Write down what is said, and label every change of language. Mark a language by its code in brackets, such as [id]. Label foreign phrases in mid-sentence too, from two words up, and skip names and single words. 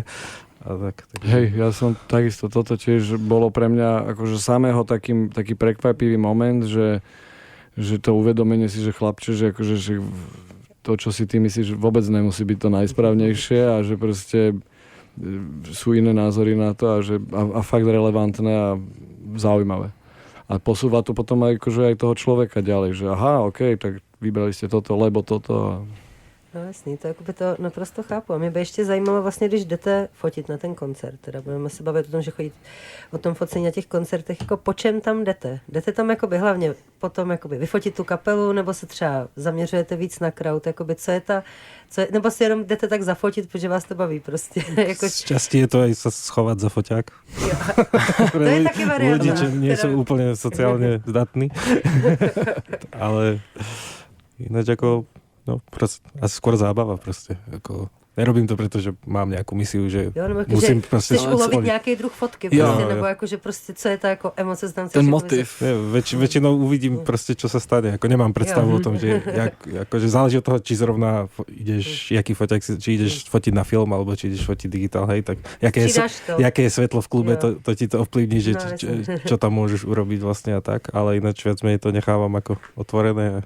[sk] Hej, ja som takisto, toto tiež bolo pre mňa akože samého taký prekvapivý moment, že že to uvedomenie si, že chlapče, že akože že to, čo si ty myslíš, vôbec nemusí byť to najsprávnejšie a že proste sú iné názory na to a fakt relevantné a zaujímavé. A posúva to potom aj, akože aj toho človeka ďalej, že aha, OK, tak vybrali ste toto, lebo toto. [cs] No jasný, to jakoby to naprosto chápu. A mě by ještě zajímalo vlastně, když jdete fotit na ten koncert, teda budeme se bavit o tom, že chodit o tom focení na těch koncertech, jako po čem tam jdete? Jdete tam jakoby hlavně potom jakoby vyfotit tu kapelu, nebo se třeba zaměřujete víc na crowd, jakoby co je nebo si jenom jdete tak zafotit, protože vás to baví prostě. Jako... [sk] Z časti je to aj sa schovať za foťák. [cs] To je taky varianta. [sk] Ľudí, čo nie sú úplne sociálne zdatní. Ale ináč ako asi skôr zábava proste. Ako, nerobím to, pretože mám nejakú misiu, že musím proste... [cs] Chceš ulovit nějaký druh fotky, prostě, nebo jako, že prostě, co je ta jako emoce z tam ten motiv. [sk] Väčšinou uvidím proste, čo sa stane. Ako nemám predstavu o tom, že akože záleží od toho, či zrovna ideš, jaký foťák, či ideš fotiť na film, alebo či ideš fotiť digitál, hej, tak jaké je svetlo v klube, to ti to ovplyvní, že čo tam môžeš urobiť vlastne a tak, ale ináč viac menej to nechávam ako otvorené.